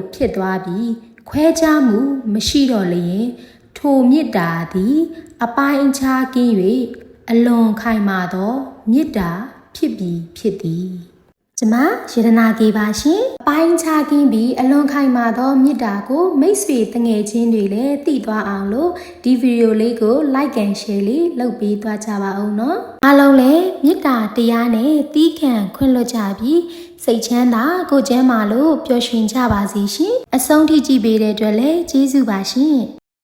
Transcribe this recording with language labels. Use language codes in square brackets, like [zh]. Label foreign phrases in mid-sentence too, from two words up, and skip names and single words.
[my] ဖြစ်သွားပြီးခွဲခြားမှုမရှိတော့လျင်ထိုမေတ္တာသည်အပိုင်းအခြားကင်း၍အလွန်ခိုင်မာ သောမေတ္တာဖြစ်ပြီးဖြစ်သည်ကျမရတနာကေပါရှင်အပိုင်းခြားကင်းပြီးအလွန်ခိုင်မာသောမေတ္တာကိုမိတ်ဆွေတငယ်ချင်းတွေလည်းသိသွားအောင်လို့ဒီဗီဒီယိုလေးကို [en] like and share [my] လေးလုပ်ပေးသွားကြပါဦးနော်အားလုံးလည်းမေတ္တာတရားနဲ့တီးခံခွင့်လွှတ်ကြပြီးစိတ်ချမ်းသာကိုယ်ကျန်းမာလို့ပျော်ရွှင်ကြပါစေရှင်အဆုံးထိကြည့်ပေးတဲ့အတွက်လည်းကျေးဇူးပါရှင်